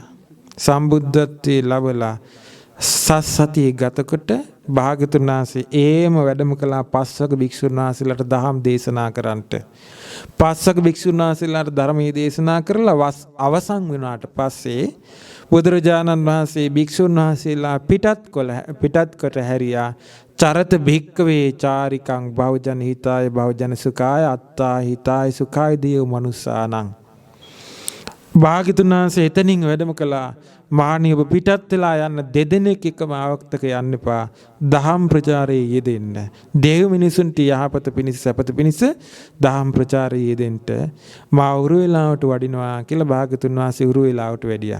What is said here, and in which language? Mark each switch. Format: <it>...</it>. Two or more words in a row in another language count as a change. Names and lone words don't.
<si>සම්බුද්ධත්වයේ ලැබලා සත්සතිය ගතකොට භාග්‍යතුන් වහන්සේ ඒම වැඩම කළා පස්වක භික්ෂුන් වහන්සේලාට දහම් දේශනා කරන්නට. පස්වක භික්ෂුන් වහන්සේලාට ධර්මයේ දේශනා කරලා අවසන් වුණාට පස්සේ බුදුරජාණන් වහන්සේ භික්ෂුන් වහන්සේලා පිටත් කොට හැරියා.</si> <pi>චරත භික්කවේ චාරිකං බහුජන හිතාය බහුජන සුඛාය අත්තා හිතාය සුඛාය දේව මනුස්සානං.</pi> <si>භාග්‍යතුන් වහන්සේ එතනින් වැඩම කළා. මහණිය ඔබ පිටත් වෙලා යන්න දෙදෙනෙක් එකම ආවක්තක යන්න එපා. දහම් ප්‍රචාරයේ යෙදෙන්න. දේව මිනිසුන්ට යහපත පිණිස සැපත පිණිස දහම් ප්‍රචාරයේ යෙදෙන්න මා උරුවෙලාවට වඩිනවා කියලා භාග්‍යතුන් වහන්සේ උරුවෙලාවට වැඩියා.</si>